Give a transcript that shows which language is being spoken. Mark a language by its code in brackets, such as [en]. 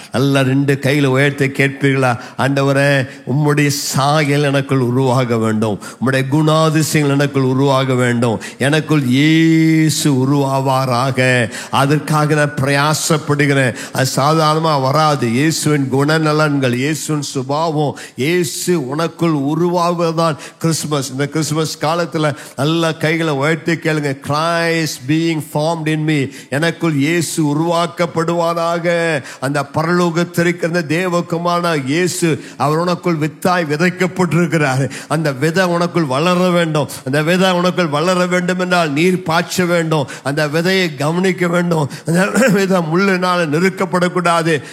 [ta] நல்ல 2 கையில உயர்த்தி கேட்பீர்களா? ஆண்டவரே, உம்முடைய சாயல் எனக்குள் உருவாக வேண்டும், உம்முடைய குணாதிசயங்கள் எனக்குள் உருவாக வேண்டும், எனக்குள் இயேசு உருவாவாராக. அதற்காக நான் பிரயாசப்படுகிறேன். அது சாதாரணமா வராது. இயேசுவின் குணநலன்கள், இயேசுவின் சுபாவம், இயேசு உனக்குள் உருவாவதுதான் கிறிஸ்துமஸ். இந்த கிறிஸ்துமஸ் காலத்துல நல்ல கைகளை உயர்த்தி கேளுங்க. [en] Christ being formed in me, [ta] எனக்குள் இயேசு உருவாக்கப்படுவார். அந்த பரலோகத்திற்கிற தேவகுமாரனான இயேசு அவர் உனக்குள் வித்தாய் விதைக்கப்பட்டிருக்கிறார். அந்த விதை உனக்குள் வளர வேண்டும். அந்த விதை உனக்குள் வளர வேண்டும் என்றால் நீர் பாய்ச்ச வேண்டும். அந்த விதையை கவனிக்க வேண்டும். அந்த விதை முள்ளினால் நெருக்கப்படக்கூடாது.